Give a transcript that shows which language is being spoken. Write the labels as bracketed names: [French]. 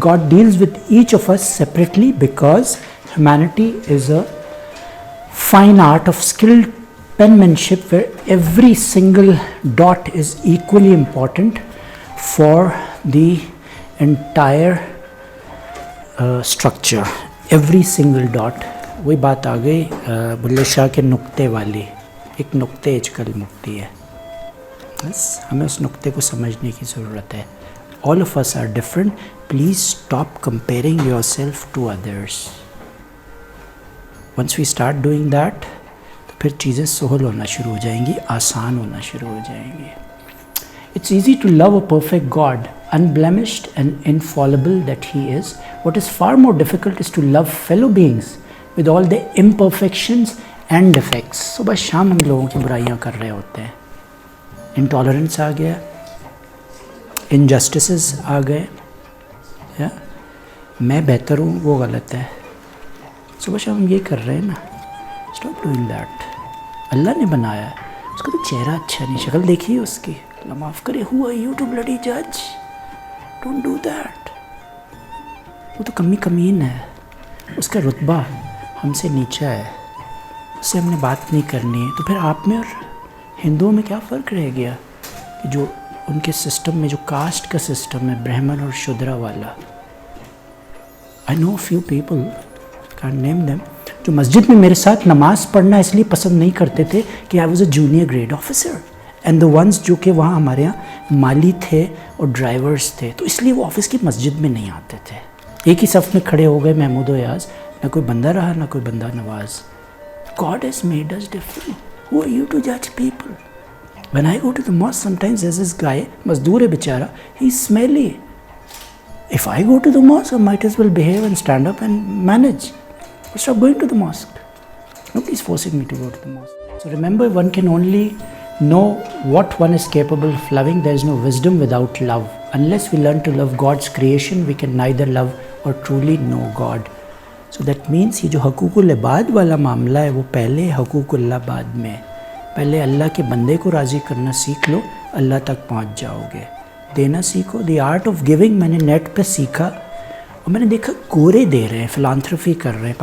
[English] God deals with each of us separately because humanity is a fine art of skilled penmanship where every single dot is equally important for the entire structure. Every single dot. [Urdu] وہی بات آ گئی بلے شاہ کے نقطے والی, ایک نقطے اجکل مکتی ہے. بس ہمیں اس نقطے کو سمجھنے کی ضرورت ہے. [English] All of us are different. Please stop comparing yourself to others. Once we start doing that, [Urdu] تو پھر چیزیں سہل ہونا شروع ہو جائیں گی, آسان ہونا شروع ہو جائیں گی. [English] It's easy to love a perfect God, unblemished and infallible that He is. What is far more difficult is to love fellow beings with all the imperfections and defects. [Urdu] صبح شام ہم لوگوں کی برائیاں کر رہے ہوتے ہیں. انٹالرنس آ گیا, انجسٹسز آ گئے, میں بہتر ہوں وہ غلط ہے. صبح شام ہم یہ کر رہے ہیں نا. [English] Stop doing that. [Urdu] اللہ نے بنایا ہے, اس کا تو چہرہ اچھا نہیں, شکل دیکھیے اس کی, اللہ معاف کرے. [English] Who are you to bloody judge? Don't do that. [Urdu] وہ تو کمین ہے, اس کا رتبہ ہم سے نیچا ہے, اس سے ہم نے بات نہیں کرنی ہے. تو پھر آپ میں اور ہندوؤں میں کیا فرق رہ گیا کہ جو ان کے سسٹم میں جو کاسٹ کا سسٹم ہے برہمن اور شودرا والا. [English] I know a few people, can't name them, [Urdu] جو مسجد میں میرے ساتھ نماز پڑھنا اس لیے پسند نہیں کرتے تھے کہ [English] I was a junior grade officer and the ones [Urdu] جو کہ وہاں ہمارے یہاں مالی تھے اور ڈرائیورز تھے, تو اس لیے وہ آفس کی مسجد میں نہیں آتے تھے. ایک ہی صف میں کھڑے ہو گئے محمود و ایاز, نہ کوئی بندہ رہا نہ کوئی بندہ نواز. [English] God has made us different. Who are you to judge people? When I go to the mosque, sometimes there's this guy, [Urdu] mazdoor hai bichara, [English] he's smelly. If I go to the mosque, I might as well behave and stand up and manage. But stop going to the mosque. Nobody's forcing me to go to the mosque. So remember, one can only know what one is capable of loving. There is no wisdom without love. Unless we learn to love God's creation, we can neither love or truly know God. So that means [Urdu] یہ جو حقوق العباد والا معاملہ ہے وہ پہلے حقوق اللہ بعد میں. پہلے اللہ کے بندے کو راضی کرنا سیکھ لو, اللہ تک پہنچ جاؤ گے. دینا سیکھو. [English] the art of giving [Urdu] میں نے نیٹ پہ سیکھا اور میں نے دیکھا گورے دے رہے ہیں, فلانتھرفی کر رہے ہیں.